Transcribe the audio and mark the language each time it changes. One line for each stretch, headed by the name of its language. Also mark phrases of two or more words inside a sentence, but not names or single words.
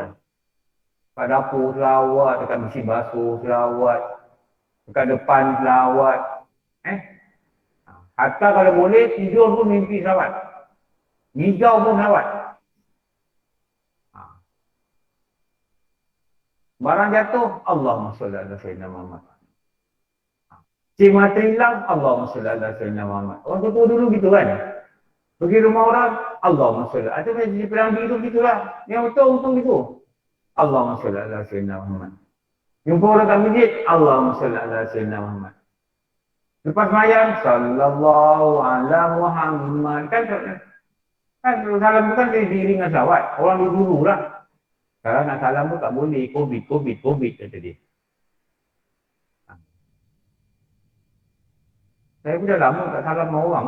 Malay: Kat dapur selawat, dekat mesin basuh selawat. Dekat depan selawat. Hatta kalau boleh, tidur pun mimpi selawat. Hijau pun selawat. Barang jatuh,
Arabic: اللهم صل على سيدنا محمد.
Malay: Cik mata hilang,
Arabic: اللهم صل على سيدنا محمد.
Malay: Orang tua dulu gitu kan. Pergi rumah orang,
Arabic: اللهم صل.
Malay: Atau di pelang hidup gitulah. Yang betul gitu.
Arabic: اللهم صل على سيدنا محمد.
Malay: Jumpa orang kat masjid,
Arabic: اللهم صل على سيدنا محمد.
Malay: Lepas sembahyang,
Arabic: صلى الله على محمد.
Malay: Kan salam tu kan diiring dengan salawat. Orang dulu lah. Kalau nak salam tu tak boleh. Covid kata dia. Saya pun dah lama tak salam sama orang.